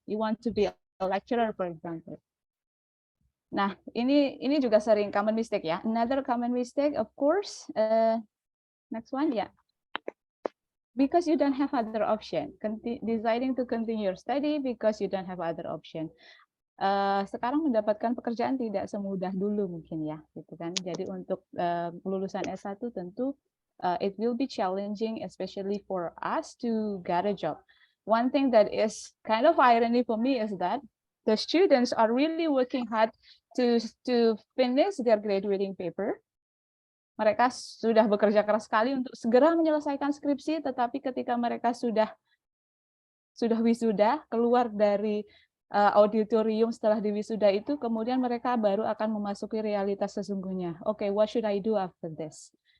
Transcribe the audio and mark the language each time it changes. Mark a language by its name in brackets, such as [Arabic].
[English] You want to be a lecturer, for example. [Indonesian] Nah, ini juga sering [English] common mistake [Indonesian] ya. [English] Another common mistake, of course. Next one, ya. Yeah. Because you don't have other option. Deciding to continue your study because you don't have other option. [Indonesian] Sekarang mendapatkan pekerjaan tidak semudah dulu mungkin ya, gitu kan. Jadi untuk lulusan S1 tentu [English] it will be challenging, especially for us to get a job. One thing that is kind of irony for me is that the students are really working hard to finish their graduating paper. [Indonesian] Mereka sudah bekerja keras sekali untuk segera menyelesaikan skripsi, tetapi ketika mereka sudah wisuda, keluar dari auditorium setelah diwisuda itu, kemudian mereka baru akan memasuki realitas sesungguhnya. [English] Oke, what should I do after this?